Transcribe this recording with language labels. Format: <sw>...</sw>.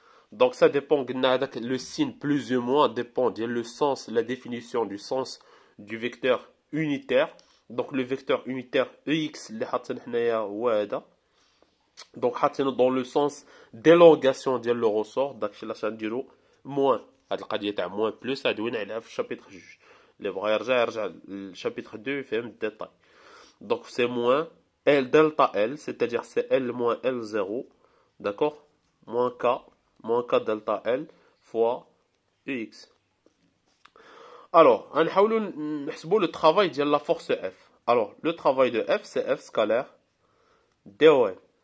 <fr>Donc ça dépend, le signe plus ou moins dépend le sens, la définition du sens du vecteur unitaire. Donc le vecteur unitaire EX</fr> <ar>اللي حاطين حنايا هو هذا.</ar> <fr>Donc</fr> <ar>حاطينه</ar> <fr>dans le sens d'élongation ديال le ressort.</fr> <ar>داكشي اللي غنديرو moins. هاد القضيه تاع moins plus دوينا عليها في الشابيتر جوج. اللي بغا يرجع للشابيتر 2 يفهم الديتاي.</ar> <fr>Donc c'est moins L delta L, c'est-à-dire c'est L moins L0. D'accord? Moins K delta L fois UX. Alors, on va le travail de la force F. Alors, le travail de F, c'est F scalaire DOM.</fr>